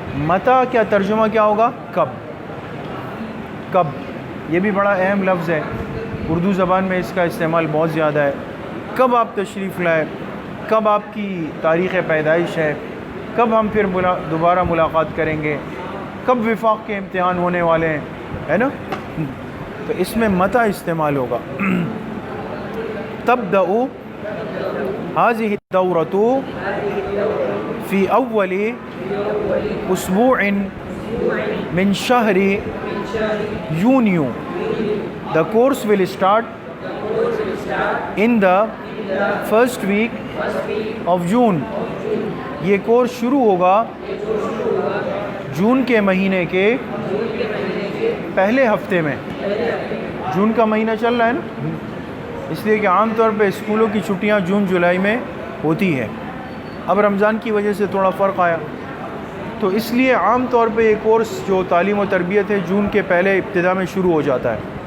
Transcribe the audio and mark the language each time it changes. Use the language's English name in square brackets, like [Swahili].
[Urdu] متا کیا ترجمہ کیا ہوگا؟ کب. کب، یہ بھی بڑا اہم لفظ ہے، اردو زبان میں اس کا استعمال بہت زیادہ ہے. کب آپ تشریف لائے، کب آپ کی تاریخ پیدائش ہے، کب ہم پھر دوبارہ ملاقات کریں گے، کب وفاق کے امتحان ہونے والے ہیں، ہے نا؟ تو اس میں متا استعمال ہوگا. [Arabic] تبدأ هذه الدورة في أول أسبوع من شهر يونيو. [English] The course will start in the first week of June. [Urdu] یہ کورس شروع ہوگا جون کے مہینے کے پہلے ہفتے میں. جون کا مہینہ چل رہا ہے نا، اس لیے کہ عام طور پہ اسکولوں کی چھٹیاں جون جولائی میں ہوتی ہے. اب رمضان کی وجہ سے تھوڑا فرق آیا، تو اس لیے عام طور پہ یہ کورس جو تعلیم و تربیت ہے جون کے پہلے ابتدا میں شروع ہو جاتا ہے.